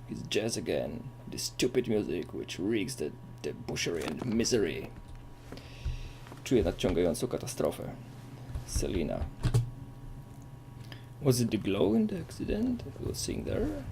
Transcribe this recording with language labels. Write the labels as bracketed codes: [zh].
[en] His jazz again, this stupid music which reeks the debauchery and misery. [pl] Czuję nadciągającą katastrofę. Selina. [en] Was it the glow in the accident I was seeing there?